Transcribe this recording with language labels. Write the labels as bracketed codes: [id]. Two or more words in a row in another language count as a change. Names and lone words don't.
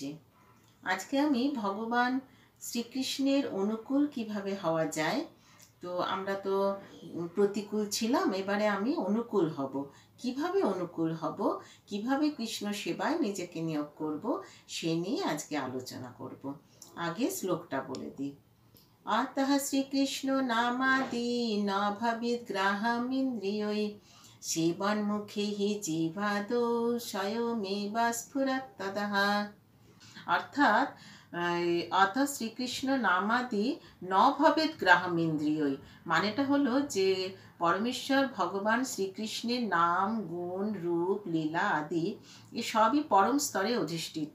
[bn] আজকে আমি ভগবান শ্রীকৃষ্ণের অনুকূল কিভাবে হওয়া যায়। তো আমরা তো প্রতিকূল ছিলাম, এবারে আমি অনুকূল হব। কিভাবে অনুকূল হব, কিভাবে কৃষ্ণ সেবায় নিজেকে নিয়োগ করব, সে নিয়ে আজকে আলোচনা করব। আগে শ্লোকটা বলে দিই। [sa] अतः श्रीकृष्णो नामादि न भवेत् ग्राहमिन्द्रियै सेवन्मुखे हि जीवादौ स्वयमेव स्फुरत् ततः। [bn] অর্থাৎ [sa] অথ শ্রীকৃষ্ণ নামাদি ন ভবেৎ গ্রাহম ইন্দ্রিয়ই, [bn] মানেটা হলো যে পরমেশ্বর ভগবান শ্রীকৃষ্ণের নাম, গুণ, রূপ, লীলা আদি এ সবই পরম স্তরে অধিষ্ঠিত।